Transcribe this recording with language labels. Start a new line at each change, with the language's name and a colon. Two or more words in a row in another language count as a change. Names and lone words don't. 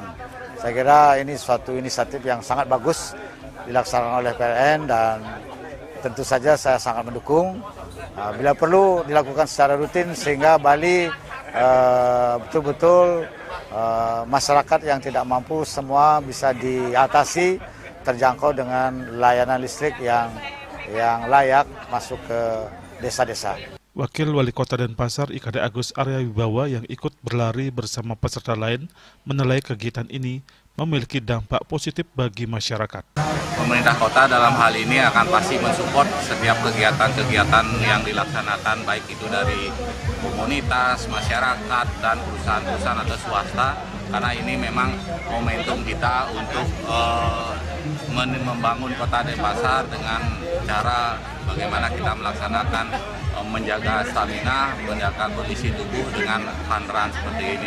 Indonesian: Saya kira ini suatu inisiatif yang sangat bagus dilaksanakan oleh PLN dan tentu saja saya sangat mendukung. Bila perlu dilakukan secara rutin sehingga Bali betul-betul masyarakat yang tidak mampu semua bisa diatasi, terjangkau dengan layanan listrik yang yang layak masuk ke desa-desa. Wakil Wali Kota Denpasar IKD Agus Arya Wibawa yang ikut berlari bersama peserta lain menilai kegiatan ini memiliki dampak positif bagi masyarakat. Pemerintah kota dalam hal ini akan pasti mensupport setiap kegiatan-kegiatan yang dilaksanakan, baik itu dari komunitas, masyarakat, dan perusahaan-perusahaan atau swasta, karena ini memang momentum kita untuk membangun kota Denpasar dengan cara bagaimana kita melaksanakan menjaga stamina, menjaga kondisi tubuh dengan
English: fun run
Indonesian: seperti ini.